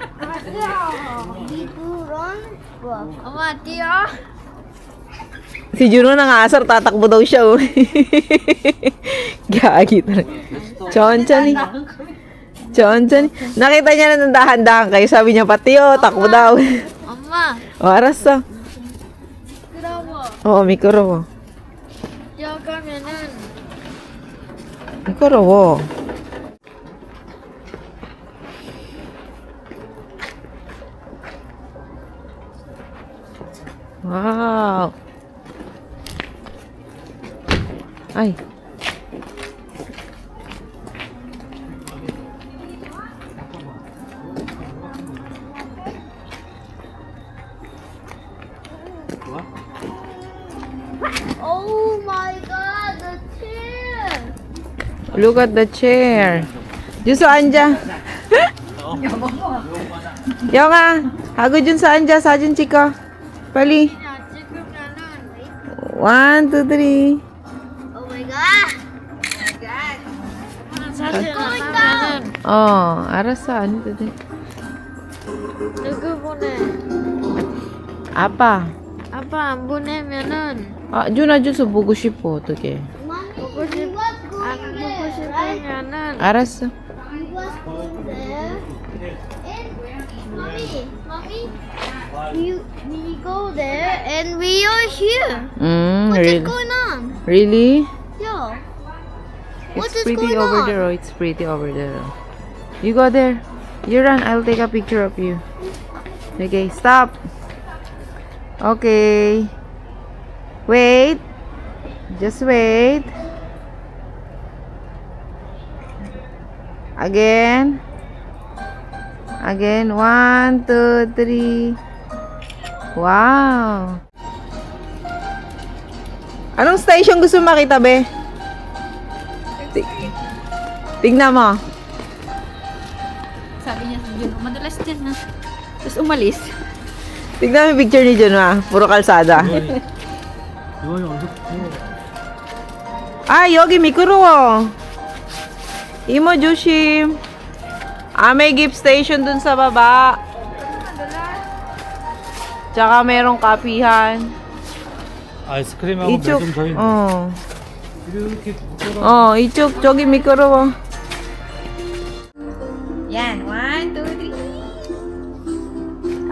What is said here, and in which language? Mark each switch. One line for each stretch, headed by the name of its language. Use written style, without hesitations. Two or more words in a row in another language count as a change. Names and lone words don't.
Filipino: Tiburon. Ama, tiyo. Si Juno nangasar, tatakbo daw siya. Oh. Gagi talaga.
Korean: 천천히. 천천히.
Filipino: Nakita niya na ng dahan-dahan kayo. Sabi niya, pati takbo daw.
Korean: 엄마, O, aras어. 그러고 미끄러워. 뛰어가면은 미끄러워. 와우. 아이.
English: Oh my god, the chair. Look at the chair. Juso 앉아.
Korean: 영아, 하고 준서 앉아. 사진 찍어. 빨리. 찍으면은 1, 2, 3. Oh my god. 사진 하면은 알았어. 안 해도 돼. 누구 보내? 아빠. 아빠 안 보내면은 준아 주소 보고 싶어. 어떡해.
English: Mommy,
Korean: 보고 싶 안 보고 싶으면은 알았어.
English: you was going there. And mommy, we go there and we are here. What is really? going on? Really? Yeah. What It's is pretty going over on? there. It's pretty over there. You go there. You run. I'll take a picture of you. Okay, stop. Okay. Wait. Just wait. Again. Again. 1, 2, 3. Wow.
Filipino: Anong station gusto mo makita, be? Tignan mo. sabi niya sa Juno, madalas dyan na. Tapos umalis. Tignan mo yung picture ni John, puro kalsada.
Korean: 이거는 어디서 아, 여기 미끄러워. 이모 조심.
Filipino: May gift station dun sa baba. Tsaka merong kapihan.
Korean: 아이스크림하고 이쪽, 매점 더 있네. 이렇게 이쪽, 저기 미끄러워.
Filipino: Yan, 1, 2, 3.